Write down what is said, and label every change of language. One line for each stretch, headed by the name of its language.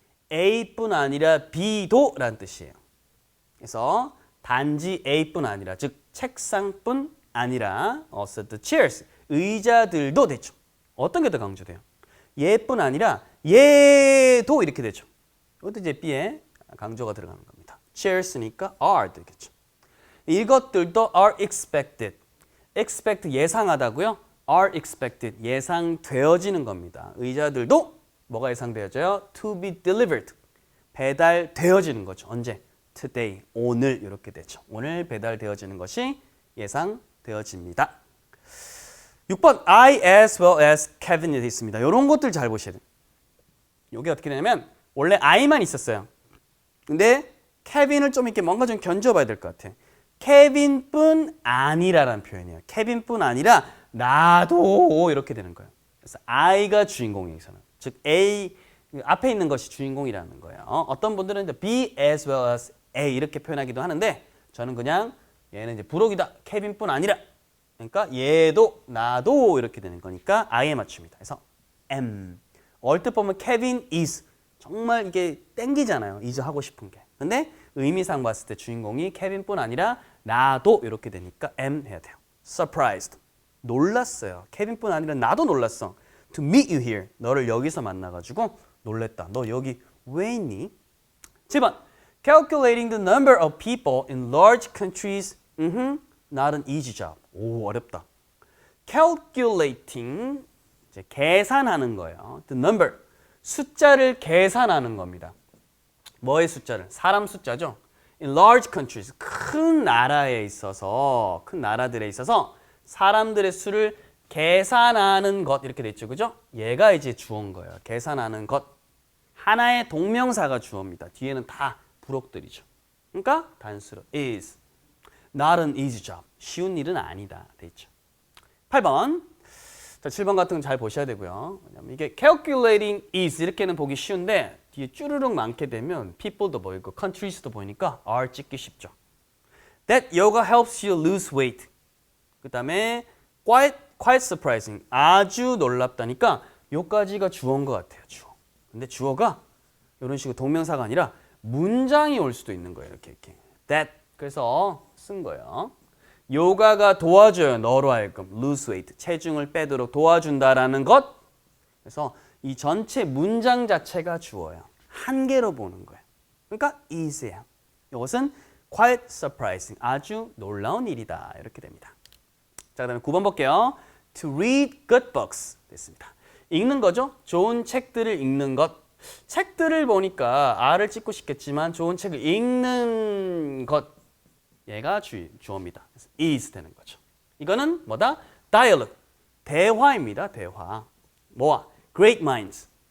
Korean: A뿐 아니라 B도 라는 뜻이에요. 그래서 단지 A뿐 아니라, 즉 책상뿐 아니라
English: also the chairs,
Korean: 의자들도 되죠. 어떤 게 더 강조돼요? 얘뿐 아니라 얘도 이렇게 되죠. 이것도 이제 B에 강조가 들어가는 겁니다. chairs니까 are 되겠죠. 이것들도
English: are expected.
Korean: expect 예상하다고요? are expected 예상되어지는 겁니다. 의자들도 뭐가 예상되어져요?
English: to be delivered
Korean: 배달되어지는 거죠. 언제? today 오늘 이렇게 되죠. 오늘 배달되어지는 것이 예상되어집니다. 6번
English: I as well as Kevin
Korean: 이 되어 있습니다. 이런 것들 잘 보셔야 돼요. 이게 어떻게 되냐면 원래 I만 있었어요. 근데 케빈을 좀 이렇게 뭔가 좀 견줘봐야 될 것 같아요. 케빈뿐 아니라라는 표현이에요. 케빈뿐 아니라 나도 이렇게 되는 거예요. 그래서 I가 주인공이에요. 즉 A 앞에 있는 것이 주인공이라는 거예요. 어떤 분들은 이제
English: B as well as A
Korean: 이렇게 표현하기도 하는데 저는 그냥 얘는 이제 부록이다. 케빈뿐 아니라 그러니까 얘도 나도 이렇게 되는 거니까 I에 맞춥니다. 그래서 am 얼뜻 보면 Kevin is 정말 이게 땡기잖아요. is 하고 싶은 게. 근데 의미상 봤을 때 주인공이 케빈뿐 아니라 나도 이렇게 되니까 am 해야 돼요. surprised 놀랐어요. 케빈뿐 아니라 나도 놀랐어.
English: to meet you here
Korean: 너를 여기서 만나가지고 놀랬다. 너 여기 왜 있니? 7번
English: calculating the number of people in large countries not an easy job.
Korean: 오 어렵다. calculating 이제 계산하는 거예요. the number 숫자를 계산하는 겁니다. 뭐의 숫자를? 사람 숫자죠.
English: In large countries,
Korean: 큰 나라에 있어서, 큰 나라들에 있어서 사람들의 수를 계산하는 것 이렇게 돼 있죠, 그죠? 얘가 이제 주어인 거예요. 계산하는 것. 하나의 동명사가 주어입니다. 뒤에는 다 부록들이죠. 그러니까 단수로
English: is not an easy job.
Korean: 쉬운 일은 아니다. 돼 있죠. 8번. 자, 7번 같은 건 잘 보셔야 되고요. 왜냐면 이게
English: calculating is
Korean: 이렇게는 보기 쉬운데 뒤에 쭈르륵 많게 되면 people도 보이고 countries도 보이니까 are 찍기 쉽죠.
English: That yoga helps you lose weight.
Korean: 그 다음에
English: quite surprising.
Korean: 아주 놀랍다니까 요까지가 주어인 것 같아요. 주어. 근데 주어가 이런 식으로 동명사가 아니라 문장이 올 수도 있는 거예요. 이렇게. That. 그래서 쓴 거예요. 요가가 도와줘요. 너로 하여금
English: lose weight,
Korean: 체중을 빼도록 도와준다라는 것. 그래서 이 전체 문장 자체가 주어요. 한 개로 보는 거예요. 그러니까 is예요. 이것은
English: quite surprising,
Korean: 아주 놀라운 일이다. 이렇게 됩니다. 자, 그다음에 9번 볼게요.
English: To read good books
Korean: 됐습니다. 읽는 거죠. 좋은 책들을 읽는 것. 책들을 보니까 R을 찍고 싶겠지만 좋은 책을 읽는 것. 얘가 주어입니다. 그래서 is 되는 거죠. 이거는 뭐다? dialogue. 대화입니다. 대화. 뭐와?
English: great minds.